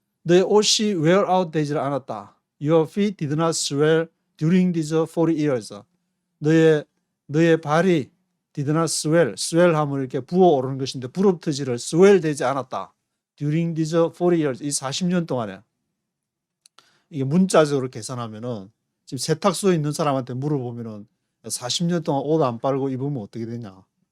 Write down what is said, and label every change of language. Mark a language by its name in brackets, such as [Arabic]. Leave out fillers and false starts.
[Korean] 너의 옷이 [English] wear out [Korean] 되지 않았다. [English] Your feet did not swell during these 40 years. [Korean] 너의 발이 [English] did not swell [Korean] 하면 이렇게 부어오르는 것인데 부럽트지를 [English] swell [Korean] 되지 않았다. [English] During these 40 years, [Korean] 이 40년 동안에. 이게 문자적으로 계산하면은 지금 세탁소에 있는 사람한테 물어보면은 40년 동안 옷 안 빨고 입으면 어떻게 되냐.